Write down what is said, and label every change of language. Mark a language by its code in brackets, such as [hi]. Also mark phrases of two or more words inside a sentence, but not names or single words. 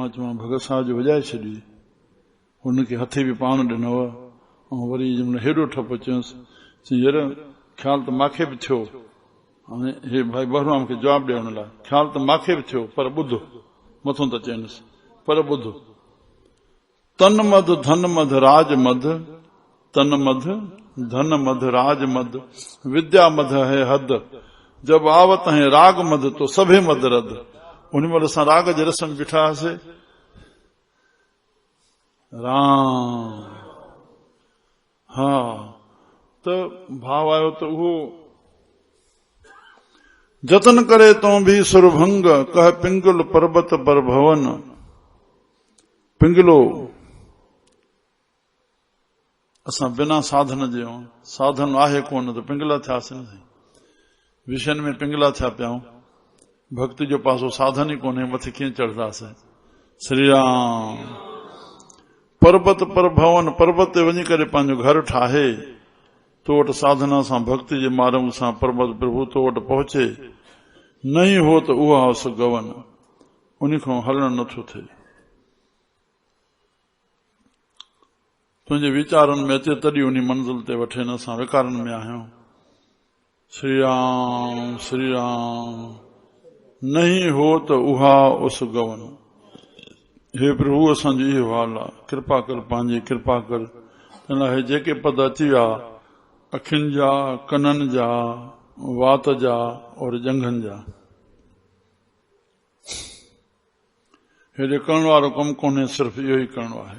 [sd] मां चवां भगत साहब जो वॼाए छॾी। हुनखे हथे बि पाण ॾिनव, ऐं वरी जंहिंमहिल हेॾो ठप चयुसि यार ख़्याल त मूंखे बि थियो। हाणे हे भाई बलराम खे जवाबु ॾियण लाइ ख़्याल त मूंखे बि थियो, पर ॿुध मथो त चइनिसि, पर ॿुध। [hi] तन मध धन मध राज मध, तन मध धन मध राज मध, विद्या मध है हद, जब आवत है राग मध तो सभे मध रद। [sd] उन महिल असां राग जे रस में बीठा हुआसीं। राम हा त भाव आयो त उहो जतन करे [hi] तो भी सुरभंग, कह पिंगुल पर्वत पर भवन। [sd] पिंगलो असां बिना साधन जे, साधन आहे कोन त पिंगला थियासीं। विषयनि में पिंगला थिया पियाऊं। भक्ति जो पासो साधन ई कोन्हे, मथे कीअं चढ़ंदासीं। श्री राम। [hi] पर्वत पर भवन, [sd] पर्वत ते वञी करे पंहिंजो घर ठाहे, तो वटि साधना सां भक्ति जे मार्ग सां पर्वत प्रभु तो वटि पहुचे। नहीं हो त उहा उस गवन, उन खां हलण नथो थिए। तुंहिंजे वीचारनि में अचे तॾहिं उन मंज़िल ते वठे न, असां विकारनि में आहियूं। श्री राम श्री राम। नहीं हो त उहा उस गवन। हे प्रभु असांजो इहो हाल आहे, कृपा कर, पंहिंजी कृपा कर। इन लाइ जेके पद अची विया, अखियुनि जा, कननि जा, वात जा और जंघनि जा, हेॾे करण वारो कमु कोन्हे, सिर्फ़ु इहो ई करणो आहे।